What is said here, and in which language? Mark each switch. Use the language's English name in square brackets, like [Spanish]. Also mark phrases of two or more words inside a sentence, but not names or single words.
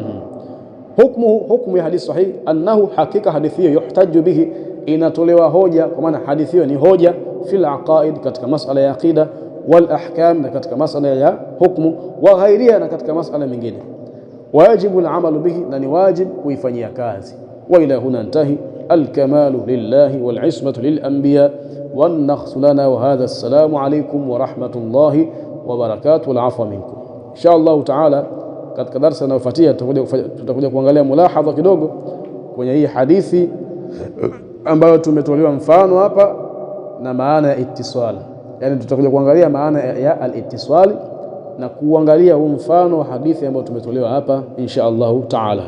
[Swahili] Hukumu ya hadithi sahihi, annahu, hakika hadithi hiyo, [Arabic] يحتج به, [Swahili] inatolewa hoja, kwa maana hadithi hiyo ni hoja [Arabic] في العقائد, [Swahili] katika masala ya aqida, [Arabic] والأحكام, [Swahili] na katika masala ya hukumu, [Arabic] وغيرها, [Swahili] na katika masala mengine. [Arabic] واجب العمل به, [Swahili] na ni wajib kuifanyia kazi. [Arabic] وإلى هنا انتهى. الكمال لله والعصمة للأنبياء والنقص لنا، وهذا السلام عليكم ورحمة الله وبركاته، والعفو منكم. إن شاء الله تعالى [Swahili] katika darasa linalofuatia tutakuja kuangalia mulahadha kidogo kwenye hii hadithi ambayo tumetolewa mfano hapa, na maana ya ittisal. Yani tutakuja kuangalia maana ya al-ittisal na kuangalia huu mfano wa hadithi ambayo tumetolewa hapa [Arabic] إن شاء الله تعالى.